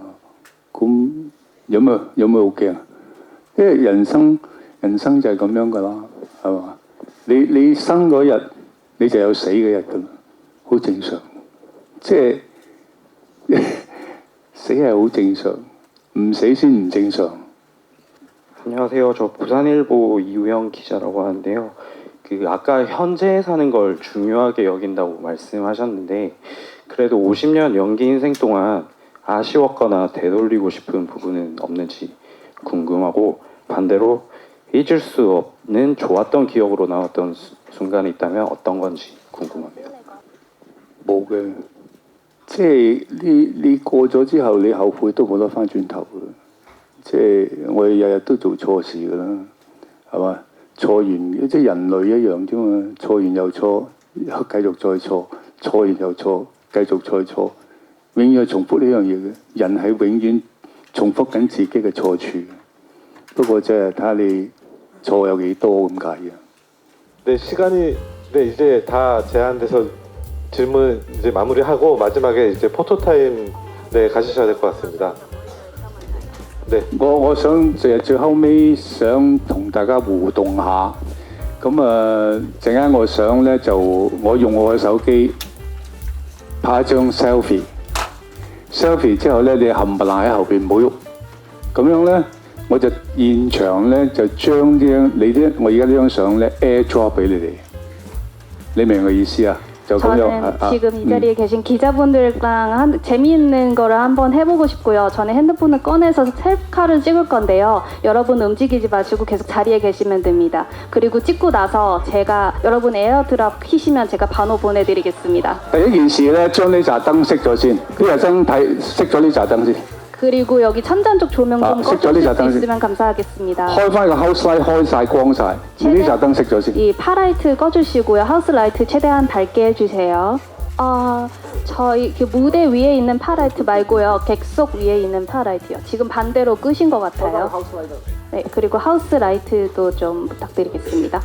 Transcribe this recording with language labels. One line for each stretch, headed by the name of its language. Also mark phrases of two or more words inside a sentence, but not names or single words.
Cantonese: 咁有咩好驚？因為人生就係咁樣㗎啦，係嘛？你生嗰日你就有死嗰日㗎啦，好正常。即係。死係好正常，唔死先唔正常。
Korean: 안녕하세요. 저 부산일보 이우영 기자라고 하는데요. 그 아까 현재 사는 걸 중요하게 여긴다고 말씀하셨는데 그래도 50년 연기 인생 동안 아쉬웠거나 되돌리고 싶은 부분은 없는지 궁금하고 반대로 잊을 수 없는 좋았던 기억으로 나왔던 순간이 있다면 어떤 건지 궁금합니다.
Cantonese: 冇嘅。即係你過咗之後，你後悔都冇得翻轉頭嘅。即係我哋日日都做錯事㗎啦，係嘛？錯完即係人類一樣啫嘛，錯完又錯，又繼續再錯，錯完又錯，繼續再錯，永遠係重複呢樣嘢嘅。人係永遠重複緊自己嘅錯處。不過即係睇下你錯有幾多咁解嘅。
Korean: 네, 시간이 네, 이제 다 제한돼서 질문 이제 마무리하고 마지막에 이제 포토타임 네 가시셔야 될 것 같습니다. 네.
Cantonese: 我想最後尾想同大家互動下，咁陣間我想咧就我用我嘅手機拍一張 selfie 之後咧你冚唪唥喺後邊唔好喐，咁樣咧我就現場咧就將我而家呢張相咧 airdrop 俾你哋，你明我意思啊？ 就咁樣
Korean: 저는 지금 이 자리에 계신 기자분들랑 재미있는 거를 한번 해보고 싶고요. 저는 핸드폰을 꺼내서 셀카를 찍을 건데요. 여러분 움직이지 마시고 계속 자리에 계시면 됩니다. 그리고 찍고 나서 제가 여러분 에어드랍 키시면 제가 번호 보내드리겠습니다.
Cantonese: 第一件事咧，將呢盞燈熄咗先，呢個燈睇熄咗呢盞燈先，
Korean: 그리고 여기 천장쪽 조명 좀 색깔이 꺼주실 수 자동이지. 있으면 감사하겠습니다.
Cantonese: 開翻個
English: house light
Cantonese: 開晒光晒，呢盞燈熄咗先。
Korean: 이 파라이트 꺼주시고요. 하우스 라이트 최대한 밝게 해주세요. 저희 그 무대 위에 있는 파라이트 말고요. 객석 위에 있는 파라이트요. 지금 반대로 끄신 것 같아요. 네, 그리고 하우스 라이트도 좀 부탁드리겠습니다.